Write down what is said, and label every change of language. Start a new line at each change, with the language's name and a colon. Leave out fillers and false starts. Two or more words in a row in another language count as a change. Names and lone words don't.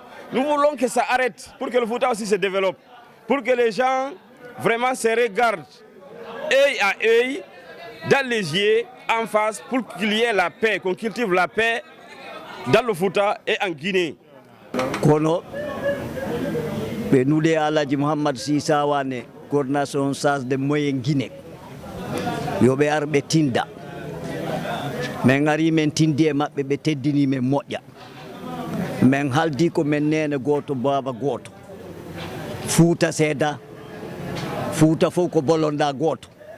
French: Nous voulons que ça arrête pour que le Fouta aussi se développe, pour que les gens vraiment se regardent œil à œil, dans les yeux, en face, pour qu'il y ait la paix, qu'on cultive la paix dans le Fouta et en Guinée. Kono, nous les Aladji Mohamed Sissa Wane, coordination SAS de Moyen Guinée.
Fula: Yobe arbe tinda men ngari men tindi e mabbe be teddini men modja men haldi ko men nene goto baba goto Fouta seda Fouta fof ko bolonda goto